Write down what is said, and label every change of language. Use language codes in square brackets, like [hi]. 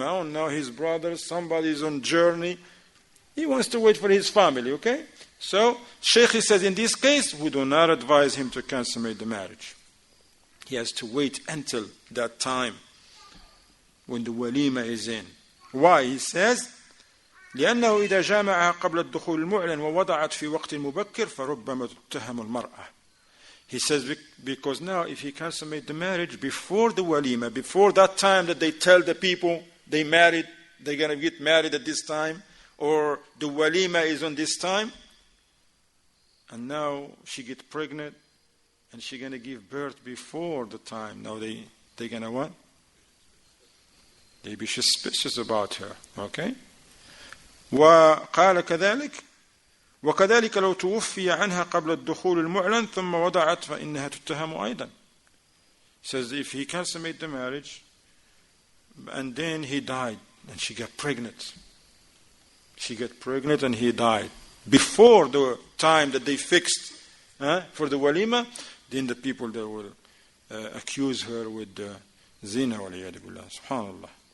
[en] I don't know, his brother, somebody's on journey. He wants to wait for his family, okay? So, Shaykh says, in this case, we do not advise him to consummate the marriage. He has to wait until that time when the walima is in. Why? He says, [ar] لأنه إذا جامعها قبل الدخول المعلن ووضعت في وقت مبكر فربما تتهم المرأة. [en] He says because now if he consummate the marriage before the walima, before that time that they tell the people they married, they're going to get married at this time, or the walima is on this time, and now she gets pregnant and she's going to give birth before the time. Now they're going to what? They be suspicious about her. Okay? [ar] وقال كذلك وكذلك لو توفي عنها قبل الدخول المعلن ثم وضعت فإنها تتهم أيضا. [en] Says if he consummate the marriage and then he died and she got pregnant. She got pregnant and he died before the time that they fixed for the walima, then the people they will accuse her with zina waliyadu billah. Subhanallah.